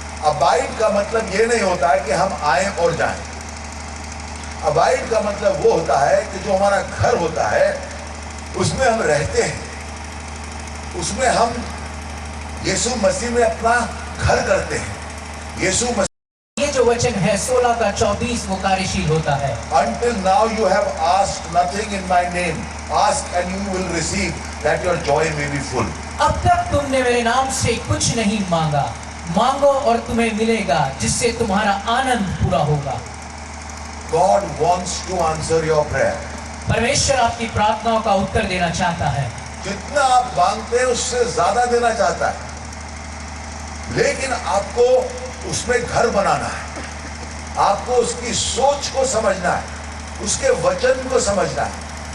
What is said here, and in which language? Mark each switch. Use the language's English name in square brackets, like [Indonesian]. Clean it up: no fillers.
[Hindi] Abide का मतलब ये नहीं होता है कि हम आए और जाएं। अबाइड का मतलब वो होता है कि जो हमारा घर होता है उसमें हम रहते हैं, उसमें हम यीशु मसीह में अपना घर करते हैं। यीशु मसीह, ये जो वचन है 16 का 24 वो कार्यशील होता है। [English] Until now you have asked nothing in my name. Ask and you will receive, that your joy may be full. [Hindi] अब तक तुमने मेरे नाम से कुछ नहीं मांगा, मांगो और तुम्हें मिलेगा, जिससे तुम्हारा आनंद पूरा होगा। [English] God wants to answer your prayer. [Hindi] परमेश्वर आपकी प्रार्थनाओं का उत्तर देना चाहता है। जितना आप मांगते हैं उससे ज्यादा देना चाहता है, लेकिन आपको उसमें घर बनाना है, आपको उसकी सोच को समझना है, उसके वचन को समझना है।